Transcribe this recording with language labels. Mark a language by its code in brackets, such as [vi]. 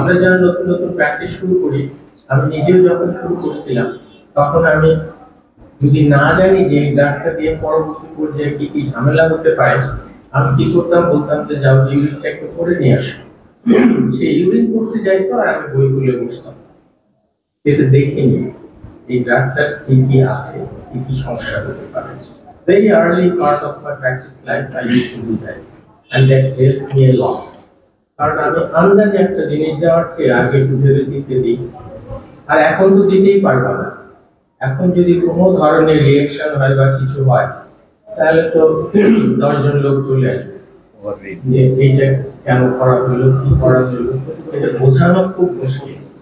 [bn] আমরা যারা নতুন নতুন প্র্যাকটিস শুরু করি, আমি নিজেও যখন শুরু করছিলাম তখন আমি যদি না জানি যে এই ড্রাগটা দিয়ে পরবর্তী পর্যায়ে কি কি ঝামেলা হতে পারে, আমি কি করতাম, বলতাম যে যাও ইউরিনটা একটু করে নিয়ে আসো। সেই ইউরিন করতে যাইতো আর আমি বইগুলো বসতাম, এটা দেখিনি এই ড্রাগটা কি কি আছে, কি কি সমস্যা হতে পারে। [en] Very early part of my practice life I used to do that and that helped me a lot. [bn] কারণ আমি আন্দাজে একটা জিনিস দেওয়ার চেয়ে আগে বুঝে দিতে দিই, আর এখন তো দিতেই পারবো না। এখন যদি কোনো ধরনের রিঅ্যাকশন হয় বা কিছু হয় তাহলে তো 10 জন লোক চলে আসবে যে এইটা কেন করা হলো, কি করা হলো, এটা বোঝানো খুব মুশকিল।